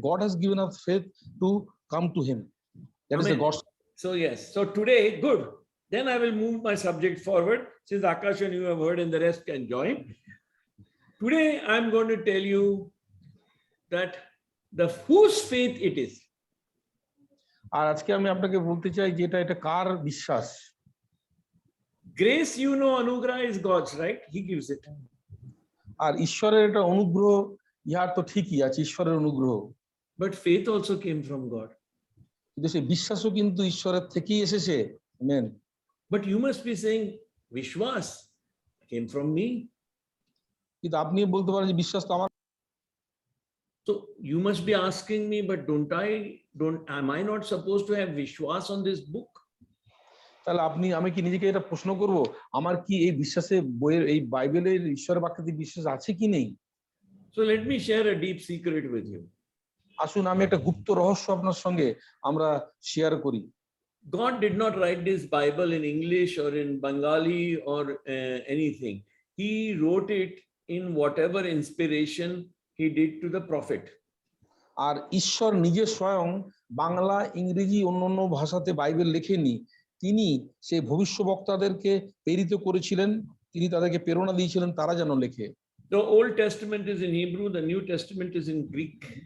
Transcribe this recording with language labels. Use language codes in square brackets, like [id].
[en] God has given us faith to come to him. That is the God's. So yes, so today, good. Then I will move my subject forward, since Akash and you have heard and the rest can join. Today I'm going to tell you that the whose faith it is. [bn] আর আজকে আমি আপনাকে বলতে চাই যে এটা কার বিশ্বাস। [en] Grace, you know, anugrah is God's, right? He gives it. [bn] আর ঈশ্বরের এটা অনুগ্রহ, ইহার তো ঠিকই আছে, ঈশ্বরের অনুগ্রহ। [en] But faith also came from God. [bn] কিন্তু সেই বিশ্বাসও কিন্তু ঈশ্বরের থেকেই এসেছে। Amen. [en] But you must be saying Vishwas came from me. [bn] কিন্তু আপনি বলতে পারেন যে বিশ্বাস তো আমার। [en] So you must be asking me, but am I not supposed to have Vishwas on this book? [bn] তাহলে আমি কি নিজেকে এটা প্রশ্ন করব, আমার কি এই বিশ্বাসে বইয়ের এই বাইবেলের ঈশ্বরের বাক্যে বিশ্বাস আছে কি নেই? [en] So let me share a deep secret with you. [bn] আসুন আমি একটা গুপ্ত রহস্য আপনার সঙ্গে আমরা শেয়ার করি। [en] God did not write this Bible in English or in Bengali or anything. He wrote it in whatever inspiration he did to the prophet. [bn] আর ঈশ্বর নিজে স্বয়ং বাংলা, ইংরেজি, অন্যান্য ভাষাতে বাইবেল লেখেননি, তিনি সেই ভবিষ্যদ্বক্তাদেরকে প্রেরিত করেছিলেন, তিনি তাদেরকে প্রেরণা দিয়েছিলেন তারা যেন লেখে। [en] The Old Testament is in Hebrew, the New Testament is in Greek.